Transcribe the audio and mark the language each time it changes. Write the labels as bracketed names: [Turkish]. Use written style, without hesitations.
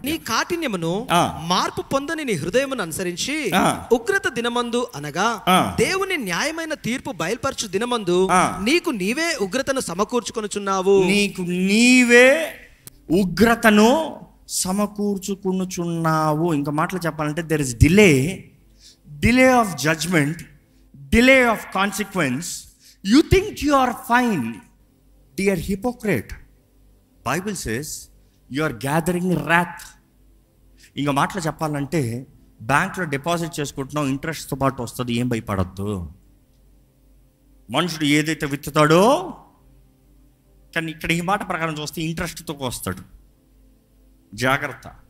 [Telugu] నీ కాఠిన్యమును మార్పు పొందని నీ హృదయమును అనుసరించి ఉగ్రత దినమందు, అనగా దేవుని న్యాయమైన తీర్పు బయలుపరచు దినమందు నీకు నీవే ఉగ్రతను సమకూర్చుకొనుచున్నావు. నీకు నీవే ఉగ్రతను సమకూర్చుకునుచున్నావు. ఇంకా మాటలు చెప్పాలంటే, [English] There is delay of judgment, delay of consequence. You think you are fine, dear hypocrite. Bible says you are gathering wrath. [Telugu] ఇంకా మాటలు చెప్పాలంటే, బ్యాంక్లో డిపాజిట్ చేసుకుంటున్నావు, ఇంట్రెస్ట్తో పాటు వస్తుంది, ఏం భయపడద్దు. మనుషుడు ఏదైతే విత్తుతాడో, కానీ ఇక్కడ ఈ మాట ప్రకారం చూస్తే ఇంట్రెస్ట్తో వస్తాడు. జాగ్రత్త.